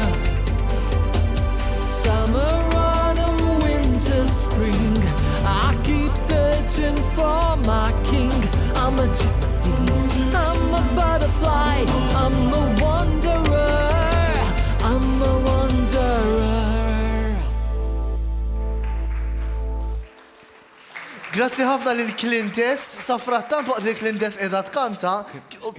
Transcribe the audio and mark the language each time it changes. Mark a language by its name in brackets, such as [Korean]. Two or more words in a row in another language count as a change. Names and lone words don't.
[English] Summer, autumn, winter, spring, I keep searching for my king. I'm a gypsy, I'm a butterfly, I'm a wanderer, I'm a wanderer. [Maltese] Grazzi ħafna lil Clintess, sa frattant waqt li Clintess qiegħda tkanta.